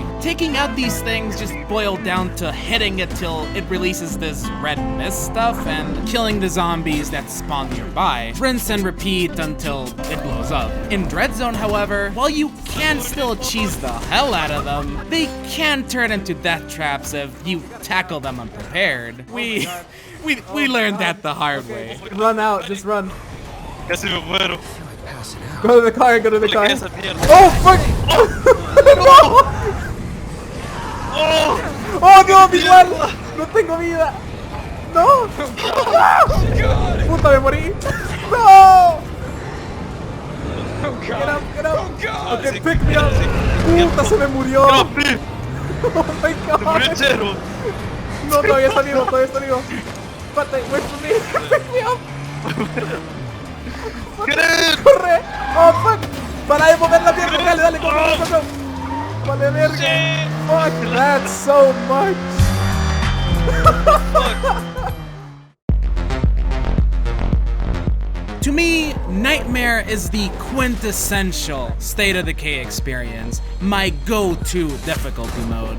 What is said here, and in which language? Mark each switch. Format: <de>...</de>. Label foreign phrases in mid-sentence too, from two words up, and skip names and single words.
<en>Taking out these things just boiled down to hitting it till it releases this red mist stuff and killing the zombies that spawn nearby. Rinse and repeat until it blows up. In Dread Zone, however, while you can still cheese the hell out of them, they can turn into death traps if you tackle them unprepared. We learned that the hard way. Run out, just run.</en> <es>Casi me muero.</es> <en>Go to the car, go to the car.</en> <es>Esa mierda.</es> <en>Oh, fuck! No! Oh no, visual.</en> <es>No tengo vida. No. Puta, me morí. No.</es> <en>Get up, get up. Okay, pick me up.</en> <es>Puta, se me murió.</es> <en>Oh my god.</en> <es>No, todavía está vivo, todavía está vivo. Espérate,</es> <en>wait for me. Pick me up.</en> <es>Corre.</es> <en>Oh fuck.</en> <es>Para de mover la pierna, dale, dale, corre. Vale, verga.</es> <en>Fuck, that's so much. To me, Nightmare is the quintessential State of Decay experience, my go-to difficulty mode.</en>